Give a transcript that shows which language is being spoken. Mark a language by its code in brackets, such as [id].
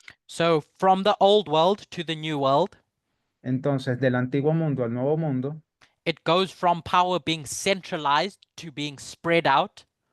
[en] So from the old world to the new world, [es] Entonces, del antiguo mundo al nuevo mundo, [en] it goes from power being centralized to being spread out.